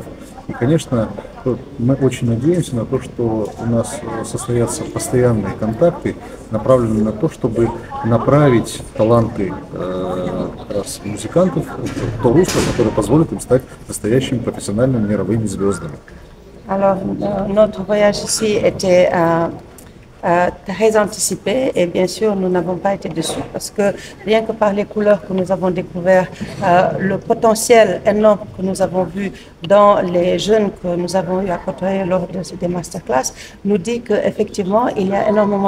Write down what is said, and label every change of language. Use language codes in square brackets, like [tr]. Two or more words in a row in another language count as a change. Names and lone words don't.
[ru] И, конечно, мы очень надеемся на то, что у нас состоятся постоянные контакты, направленные на то, чтобы направить таланты как раз музыкантов в то русло, которое позволит им стать настоящими профессиональными мировыми звездами. [fr] Alors, notre voyage ici était très anticipé et bien sûr nous n'avons pas été déçus parce que rien que par les couleurs que nous avons découvert, le potentiel énorme que nous avons vu dans les jeunes que nous avons eu à côtoyer lors de ces masterclass nous dit qu'effectivement il y a énormément